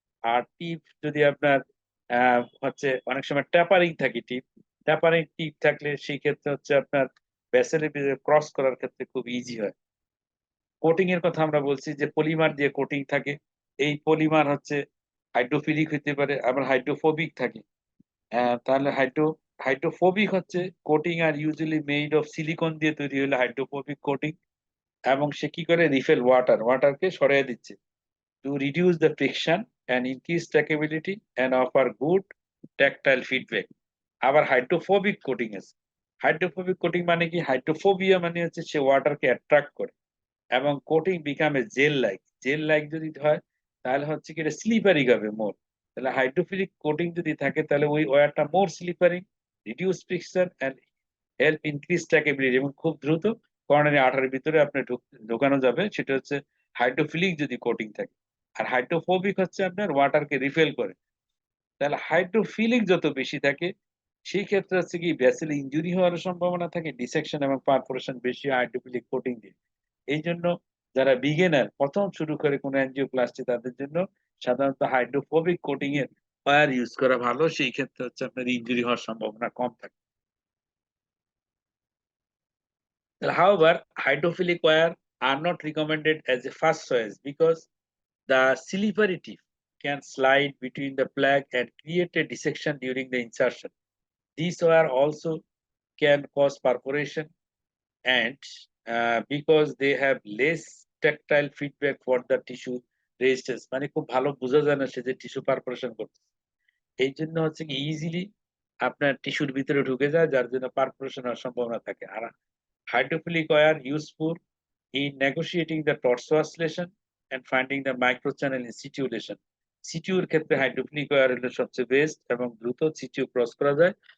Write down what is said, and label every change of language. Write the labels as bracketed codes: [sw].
[bn] আর টিপ যদি আপনার হচ্ছে অনেক সময় ট্যাপারিং থাকে, ট্যাপারিং টিপ থাকলে সেই ক্ষেত্রে হচ্ছে আপনার ভেসেলের ভিতরে ক্রস করার ক্ষেত্রে খুব ইজি হয়। কোটিং এর কথা আমরা বলছি যে পলিমার দিয়ে কোটিং থাকে। এই পলিমার হচ্ছে হাইড্রোফিলিক হতে পারে, আবার হাইড্রোফোবিক থাকে। তাহলে হাইড্রোফোবিক হচ্ছে coating আর usually made of silicon দিয়ে তৈরি হলে হাইড্রোফোবিক কোটিং। এবং সে কি করে, রিফেল ওয়াটারকে সরিয়ে দিচ্ছে [en] to reduce the friction and increase stackability and offer good tactile feedback. [bn] আবার হাইড্রোফোবিক কোটিং আছে। হাইড্রোফোবিক কোটিং মানে কি, হাইড্রোফোবিয়া মানে হচ্ছে সে ওয়াটারকে অ্যাট্রাক্ট করে এবং কোটিং বিকামে জেল লাইক যদি হয় তাহলে হচ্ছে কি এটা স্লিপারি হবে মোর। তাহলে হাইড্রোফিলিক কোটিং যদি থাকে তাহলে ওই ওয়্যারটা মোর slippery, reduce friction and help increase স্ট্যাকেবিলিটি, এবং খুব দ্রুত কর্নারি আঠার ভিতরে আপনি ঢোকানো যাবে। সেটা হচ্ছে হাইড্রোফিলিক যদি কোটিং থাকে। আর হাইড্রোফোবিক হচ্ছে আপনার ওয়াটারকে রিফেল করে। তাহলে হাইড্রোফিলিক যত বেশি থাকে সেই ক্ষেত্রে হচ্ছে কি ভেসেল ইনজুরি হওয়ার সম্ভাবনা থাকে, ডিসেকশন এবং পারফোরেশন বেশি হাইড্রোফিলিক কোটিং দিয়ে। এই জন্য যারা বিগিনার প্রথম শুরু করে কোনো এনজিওপ্লাস্টি তাদের জন্য সাধারণত হাইড্রোফোবিক কোটিং এর ওয়্যার ইউজ করা ভালো। সেই ক্ষেত্রে হচ্ছে আপনার ইনজুরি হওয়ার সম্ভাবনা কম থাকে। [en] However, hydrophilic wire are not recommended as a first choice because the slippery tip can slide between the plug and create a dissection during the insertion. These wire also can cause perforation and because they have less tactile feedback for the tissue resistance, [bn] মানে খুব ভালো বোঝা যায় না সে যে tissue perforation করছে। এই জন্য হচ্ছে কি ইজিলি আপনার টিস্যুর ভিতরে ঢুকে যায়, যার জন্য পারফোরেশন হওয়ার সম্ভাবনা থাকে। [en] আর hydrophilic wire useful in negotiating the torso-oscillation and finding the microchannel in situ lesion. [bn] সিটিউর ক্ষেত্রে হাইড্রোফিলিক ওয়্যার হলো সবচেয়ে বেস্ট এবং দ্রুত সিটিউ ক্রস করা যায়।